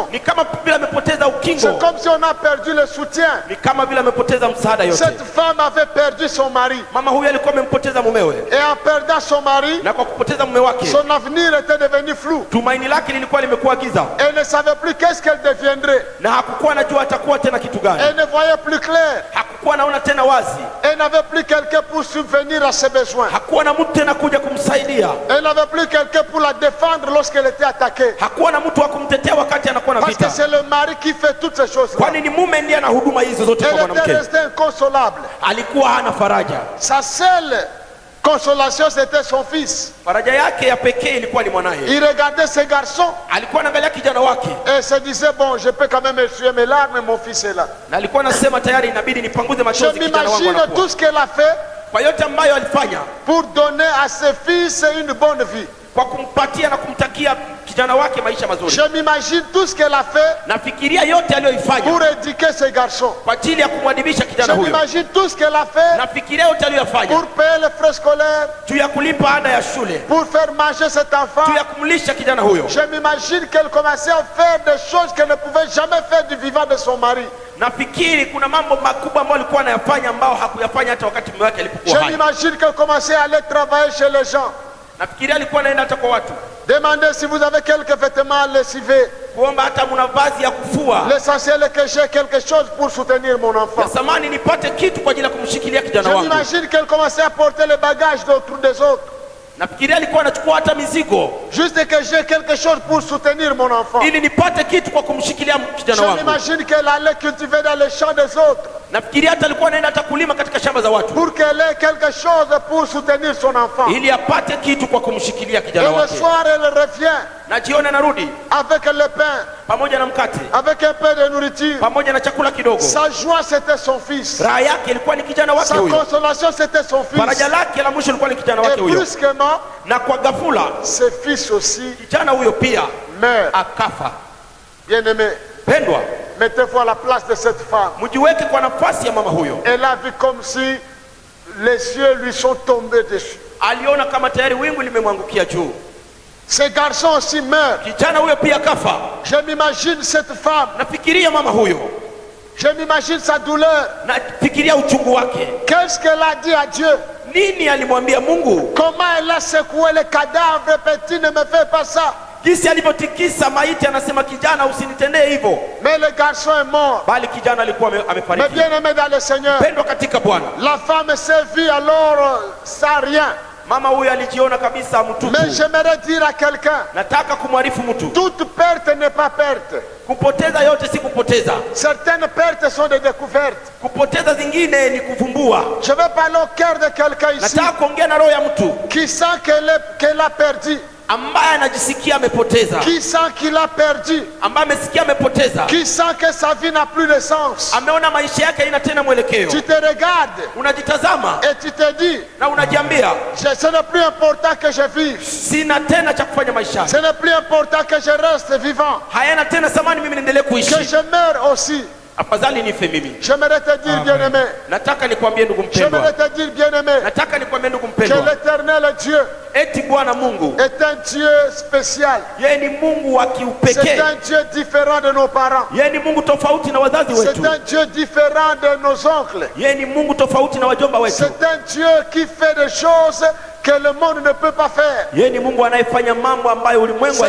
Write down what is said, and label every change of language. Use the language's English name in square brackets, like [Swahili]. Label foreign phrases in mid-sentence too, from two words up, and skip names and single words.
[Swahili] ni kama vile amepoteza [French] C'est [Swahili] ukingo, [French] comme si on a perdu le soutien. [Swahili] ni kama vile amepoteza msaada yote. [French] Cette femme avait perdu son mari. [Swahili] Mama huyu alikuwa amempoteza mumewe, [French] Et en perdant son mari, [Swahili] na kwa kupoteza mume wake [French] son avenir était devenu flou. [Swahili] tumaini lake lilikuwa limekuwa giza, [French] Elle ne savait plus qu'est-ce qu'elle deviendrait. [Swahili] na hakukuwa anajua atakuwa tena kitu gani. [French] Elle ne voyait plus clair. [Swahili] Hakukuwa anaona tena wazi, [French] Elle n'avait plus quelqu'un pour subvenir à ses besoins. [Swahili] hakuwa na mtu tena kuja kumsaidia, [French] Elle n'avait plus quelqu'un pour la défendre lorsqu'elle était attaquée. [Swahili] hakuwa na mtu wa kumtetea wakati anakuwa na [French] Parce que [Swahili] vita, [French] c'est le mari qui fait toutes ces choses-là. [Swahili] kwani ni mume ndiye ana huduma hizo zote kwa [French] Elle était [Swahili] mwanamke. [French] restée inconsolable. [Swahili] Alikuwa hana faraja, [French] Sa seule consolation, c'était son fils. [Swahili] faraja yake ya pekee ilikuwa ni mwanaye. [French] Il regardait ses garçons [Swahili] Alikuwa anaangalia kijana wake [French] et se disait, bon, je peux quand même essuyer mes larmes, mon fils est là. [Swahili] na alikuwa anasema tayari inabidi nipanguze [French] Je [Swahili] machozi, kijana wangu [French] m'imagine [Swahili] anakuwa. [French] tout ce qu'elle a fait [Swahili] Kwa yote ambayo alifanya [French] pour donner à ses fils une bonne vie. [Swahili] kwa kumpatia na kumtakia kijana wake maisha mazuri. [French] Je m'imagine tout ce qu'elle a fait [Swahili] Nafikiria yote aliyoifanya [French] pour éduquer ce garçon. [Swahili] kwa ajili ya kumwadibisha kijana [French] Je [Swahili] huyo. [French] m'imagine tout ce qu'elle a fait [Swahili] Nafikiria yote aliyofanya [French] pour payer les frais scolaires, [Swahili] juu ya kulipa ada ya shule, [French] pour faire manger cet enfant. [Swahili] juu ya kumlisha kijana huyo. [French] Je m'imagine qu'elle commençait à faire des choses qu'elle ne pouvait jamais faire du vivant de son mari. [Swahili] Nafikiri kuna mambo makubwa ambayo alikuwa anayafanya ambao hakuyafanya hata wakati mume wake alipokuwa [French] Je [Swahili] hai. [French] m'imagine qu'elle commençait à aller travailler chez les gens. [Swahili] Nafikiria alikuwa anaenda hata kwa watu [French] Demandez si vous avez quelques vêtements à lessiver. [Swahili] kuomba hata mna vazi ya kufua. [French] L'essentiel est que j'ai quelque chose pour soutenir mon enfant. [Swahili] Ya samani nipate kitu kwa ajili ya kumshikilia kijana [French] Je [Swahili] wangu. [French] m'imagine qu'elle commençait à porter les bagages d'autres des autres. [Swahili] Nafikiria alikuwa anachukua hata mizigo [French] Juste que j'ai quelque chose pour soutenir mon enfant. [Swahili] ili nipate kitu kwa kumshikilia kijana [French] Je [Swahili] wangu. [French] m'imagine qu'elle allait cultiver dans les champs des autres [Swahili] Nafikiria hata alikuwa anaenda hata kulima katika shamba za watu [French] pour qu'elle ait quelque chose pour soutenir son enfant. [Swahili] ili apate kitu kwa kumshikilia [French] Et [Swahili] kijana [French] le [Swahili] wake. [French] soir, elle revient [Swahili] Na jioni anarudi [French] avec le pain, [Swahili] pamoja na mkate, [French] avec un peu de nourriture. [Swahili] pamoja na chakula kidogo. [French] Sa joie, c'était son fils. [Swahili] Raha yake ilikuwa ni kijana wake [French] Sa [Swahili] huyo. [French] consolation, c'était son fils. [Swahili] Faraja lake la mwisho ilikuwa ni kijana [French] Et [Swahili] wake huyo. [French] brusquement, [Swahili] Na kwa ghafula [French] ce fils aussi [Swahili] kijana huyo pia [French] meurt. [Swahili] akafa. [French] Bien-aimé, [Swahili] Pendwa, [French] mettez-vous à la place de cette femme. [Swahili] mjiweke kwa nafasi ya mama huyo. [French] Elle a vu comme si les cieux lui sont tombés dessus. [Swahili] Aliona kama tayari wingu limemwangukia juu. [French] Ce garçon aussi meurt. [Swahili] Kijana huyo pia akafa. [French] Je m'imagine cette femme. [Swahili] Nafikiria mama huyo, [French] Je m'imagine sa douleur. [Swahili] nafikiria uchungu wake. [French] Qu'est-ce qu'elle a dit à Dieu? [Swahili] Nini alimwambia Mungu? [French] Comment elle a secoué le cadavre? Petit, ne me fais pas ça. [Swahili] Jinsi alivyotikisa maiti, anasema kijana, usinitendee hivyo. [French] Mais le garçon est mort. [Swahili] Bali kijana alikuwa [French] Mais [Swahili] amefariki. [French] bien aimé dans le Seigneur, [Swahili] Pendwa katika Bwana, [French] la femme s'est vue alors sans rien. [Swahili] mama huyo alijiona kabisa mtupu. [French] Mais j'aimerais dire à quelqu'un, [Swahili] Nataka kumwarifu mtu, [French] toute perte n'est pas perte. [Swahili] kupoteza yote si kupoteza. [French] Certaines pertes sont des découvertes. [Swahili] Kupoteza zingine ni kuvumbua. [French] Je vais parler au cœur de quelqu'un ici [Swahili] Nataka kuongea na roho ya mtu [French] qui sent qu'elle a perdu, [Swahili] ambaye anajisikia amepoteza, [French] qui sent qu'il a perdu, [Swahili] ambaye amesikia amepoteza, [French] qui sent que sa vie n'a plus de sens. [Swahili] ameona maisha yake haina tena mwelekeo. [French] Tu te regardes [Swahili] Unajitazama [French] et tu te dis, [Swahili] na unajiambia, [French] ce n'est plus important que je vive. [Swahili] sina tena cha kufanya maishani, [French] Ce n'est plus important que je reste vivant, [Swahili] hayana tena thamani mimi niendelee [French] que [Swahili] kuishi, [French] je meure aussi. [Swahili] afadhali nife mimi. [French] J'aimerais te dire, bien-aimé, [Swahili] Nataka nikwambie ndugu mpendwa, [French] j'aimerais te dire, bien-aimé, [Swahili] nataka nikwambie ndugu [French] que [Swahili] mpendwa, [French] l'éternel Dieu [Swahili] eti Bwana Mungu [French] est un Dieu spécial. [Swahili] yeye ni Mungu wa [French] C'est [Swahili] kiupekee. [French] un Dieu différent de nos parents. [Swahili] Yeye ni Mungu tofauti na wazazi [French] C'est [Swahili] wetu. [French] un Dieu différent de nos oncles. [Swahili] Yeye ni Mungu tofauti na wajomba wetu. [French] C'est un Dieu qui fait des choses que le monde ne peut pas faire. [Swahili] Yeye ni Mungu anayefanya mambo ambayo ulimwengu [French] C'est